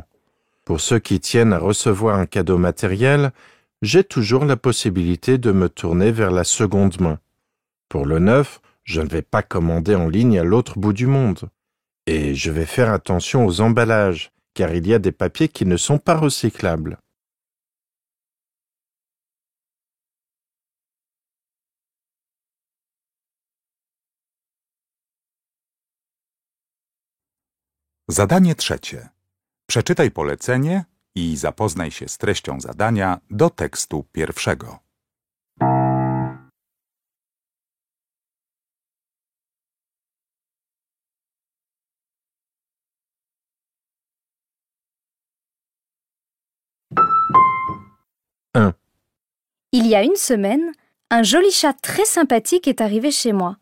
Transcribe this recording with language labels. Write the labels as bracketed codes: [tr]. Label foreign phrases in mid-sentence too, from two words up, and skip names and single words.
[fr] Pour ceux qui tiennent à recevoir un cadeau matériel, j'ai toujours la possibilité de me tourner vers la seconde main. Pour le neuf, je ne vais pas commander en ligne à l'autre bout du monde. Et je vais faire attention aux emballages, car il y a des papiers qui ne sont pas recyclables. [pl] Zadanie trzecie. Przeczytaj polecenie i zapoznaj się z treścią zadania do tekstu pierwszego. [fr] Il y a une semaine, un joli chat très sympathique est arrivé chez moi.